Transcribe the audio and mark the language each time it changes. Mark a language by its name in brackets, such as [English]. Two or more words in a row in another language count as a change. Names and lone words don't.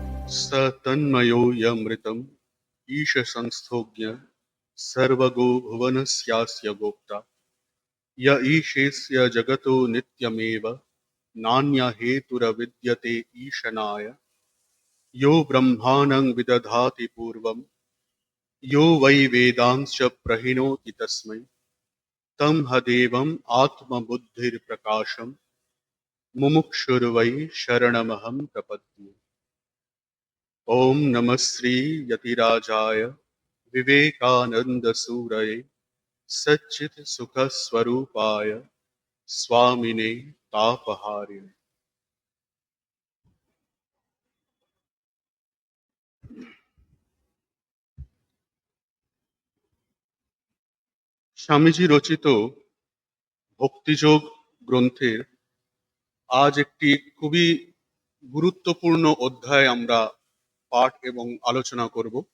[Sanskrit] स तन्मयो यमृतम् ईशसंस्थोज्ञ सर्वगो भुवनस्यास्य गोप्ता य ईशेस्य जगतो नित्यमेव नान्य हेतुरविद्यते ईशनाय यो ब्रह्माणं विदधाति पूर्वं यो वै वेदांश्च प्रहिणोति तस्मै तं हदेवम् आत्मबुद्धिर्प्रकाशम् मुमुक्षुर्वै शरणमहं प्रपद्ये। ओम नमः श्री यतिराजाय विवेकानंद सूरये सच्चित सुख स्वरूपाय स्वामिने तापहारिणे। [Bangla] স্বামীজি রচিত ভক্তিযোগ গ্রন্থের আজ একটি খুবই গুরুত্বপূর্ণ অধ্যায় আমরা পাঠ এবং আলোচনা করব।